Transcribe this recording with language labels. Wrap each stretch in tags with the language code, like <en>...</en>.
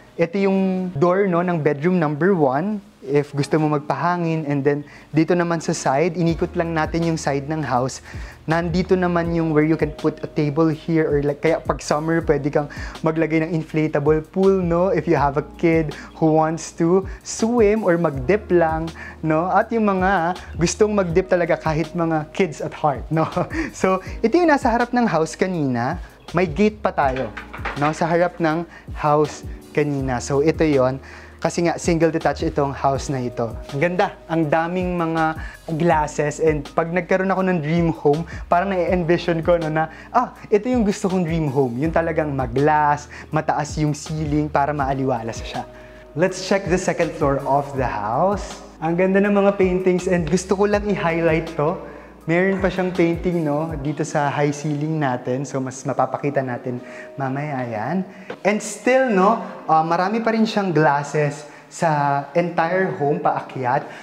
<tl>Ito yung door, no, ng bedroom number 1. If gusto mo magpahangin, and then dito naman sa side, inikot lang natin yung side ng house. Nandito naman yung</tl> <en>where you can put a table here, or like,</en> <tl>kaya pag summer, pwede kang maglagay ng inflatable pool, no?</tl> <en>If you have a kid who wants to swim or mag-dip lang, no?</en> <tl>At yung mga gustong mag-dip talaga kahit mga kids at heart, no? So, ito yung nasa harap ng house kanina. May gate pa tayo, no? Sa harap ng house kanina. So, ito yon. Kasi nga, single detached itong house na ito. Ang ganda. Ang daming mga glasses. And pag nagkaroon ako ng dream home, parang na-envision ko no, na, ito yung gusto kong dream home. Yung talagang mag-glass, mataas yung ceiling para maaliwalas siya.</tl> <en>Let's check the second floor of the house.</en> <tl>Ang ganda ng mga paintings and gusto ko lang i-highlight to. Meron pa siyang painting, no, dito sa high ceiling natin. So, mas mapapakita natin mamaya yan.</tl> <en>And still,</en> <tl>no, marami pa rin siyang glasses sa entire home paakyat.</tl>